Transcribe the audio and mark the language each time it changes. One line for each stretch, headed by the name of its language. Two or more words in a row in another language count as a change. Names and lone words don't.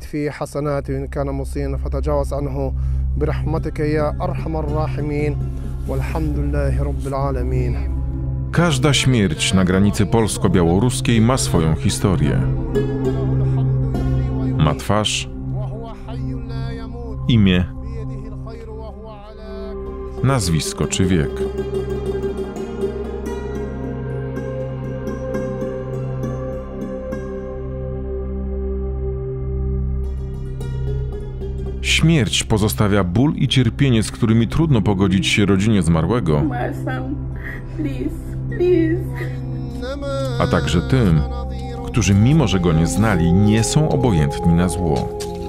Arabic: في حسناته وإن كان مسيئا فتجاوز عنه برحمتك يا أرحم الراحمين والحمد لله رب العالمين.
Polish: Każda śmierć na granicy polsko-białoruskiej ma swoją historię. Ma twarz, imię, nazwisko czy wiek. Śmierć pozostawia ból i cierpienie, z którymi trudno pogodzić się rodzinie zmarłego, a także tym, którzy mimo że go nie znali, nie są obojętni na zło.